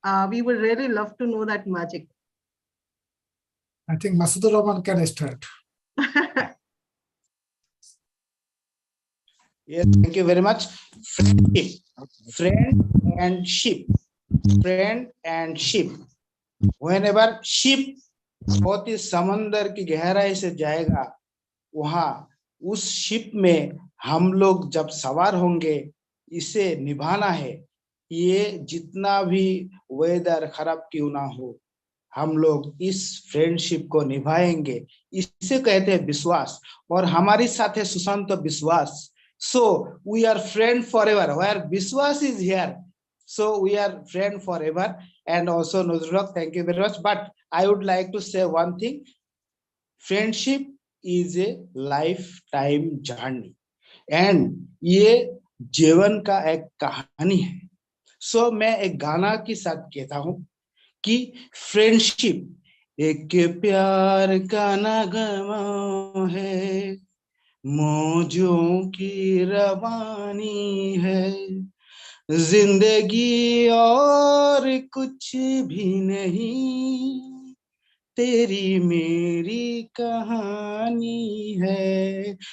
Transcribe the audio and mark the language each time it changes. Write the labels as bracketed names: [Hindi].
[English] We would really love to know that magic. I think Masood Rahman can start. Yes, thank you very much. Friendship, friend and ship, friend and ship. Whenever ship [Hindi] बहुत ही समंदर की गहराई से जाएगा, वहां उस ship में हम लोग जब सवार होंगे, इसे निभाना है। ये जितना भी वेदर खराब क्यों ना हो, हम लोग इस फ्रेंडशिप को निभाएंगे। इसे कहते हैं विश्वास, और हमारे साथ है सुशांत विश्वास। [English] So we are friend forever, where Vishwas is here, so we are friend forever. And also Nuzulok, thank you very much, but I would like to say one thing: friendship is a lifetime journey, and [Hindi] ये जीवन का एक कहानी है। सो मैं एक गाना के साथ कहता हूं कि फ्रेंडशिप एक प्यार का नगमा है, मौजों की रवानी है, जिंदगी और कुछ भी नहीं, तेरी मेरी कहानी है।